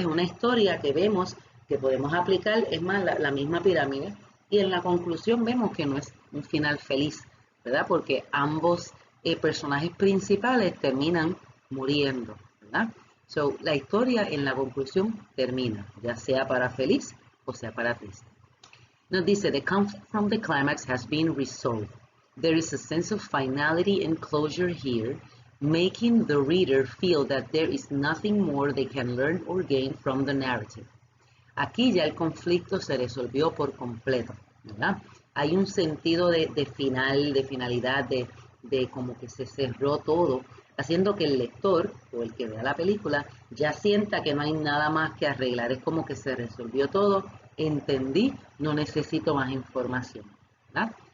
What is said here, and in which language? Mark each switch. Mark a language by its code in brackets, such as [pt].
[es] Es una historia que vemos que podemos aplicar, es más, la misma pirámide, y en la conclusión vemos que no es un final feliz, ¿verdad? Porque ambos personajes principales terminan muriendo, ¿verdad? So, la historia en la conclusión termina, ya sea para feliz o sea para triste. [en] Nos dice, the conflict from the climax has been resolved. There is a sense of finality and closure here, making the reader feel that there is nothing more they can learn or gain from the narrative. [es] Aquí ya el conflicto se resolvió por completo, ¿verdad? Hay un sentido de final, de finalidad, de como que se cerró todo, haciendo que el lector o el que vea la película ya sienta que no hay nada más que arreglar. Es como que se resolvió todo, entendí, no necesito más información, ¿verdad?